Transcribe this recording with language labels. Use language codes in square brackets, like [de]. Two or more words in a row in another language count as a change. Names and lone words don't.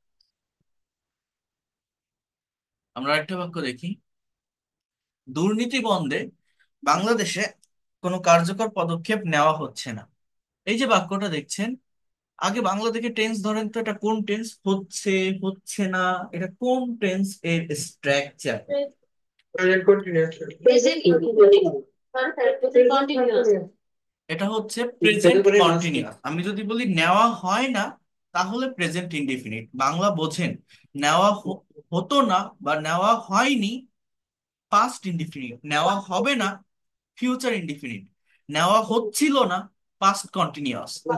[bn] আমরা একটা বাক্য দেখি, দুর্নীতি বন্ধে বাংলাদেশে কোনো কার্যকর পদক্ষেপ নেওয়া হচ্ছে না। এই যে বাক্যটা দেখছেন, আগে বাংলা থেকে টেন্স ধরেন তো, এটা কোন টেন্স? হচ্ছে, হচ্ছে না, এটা কোন টেন্স এর স্ট্রাকচার? [en] Present continuous. Present continuous. Present continuous. [bn] এটা হচ্ছে যাতে প্রেজেন্ট করে মাঝখানে। কন্টিনিউয়াস। আমি যদি বলি নেওয়া হয় না, তাহলে [en] present indefinite. [bn] বাংলা বোঝেন, নেওয়া হতো না বা নেওয়া হয়নি [en] past indefinite, [bn] নেওয়া হবে না [en] future indefinite, [bn] নেওয়া হচ্ছিল না [en] past continuous.